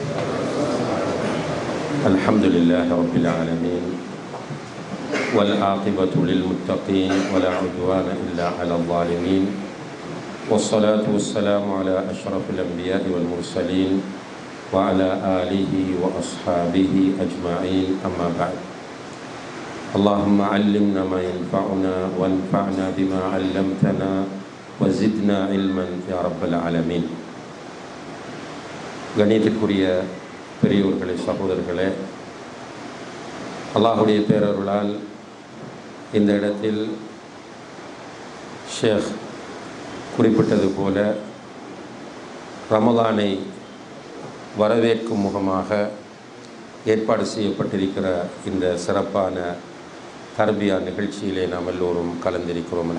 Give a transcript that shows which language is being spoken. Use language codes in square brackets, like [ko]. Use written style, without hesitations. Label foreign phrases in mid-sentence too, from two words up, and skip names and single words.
[ar] الحمد لله رب العالمين والعاقبة للمتقين ولا عدوان إلا على الظالمين والصلاة والسلام على أشرف الأنبياء والمرسلين وعلى آله وأصحابه أجمعين. أما بعد، اللهم علمنا ما ينفعنا وانفعنا بما علمتنا وزدنا علما يا رب العالمين. [ta] கணியத்திற்குரிய பெரியோர்களே, சகோதரர்களே, அல்லாஹுடைய பேரருளால் இந்த இடத்தில் ஷேக் குறிப்பிட்டது போல ரமலானை வரவேற்கும் முகமாக ஏற்பாடு செய்யப்பட்டிருக்கிற இந்த சிறப்பான தர்பியா நிகழ்ச்சியிலே நாம் எல்லோரும் கலந்திருக்கிறோம்.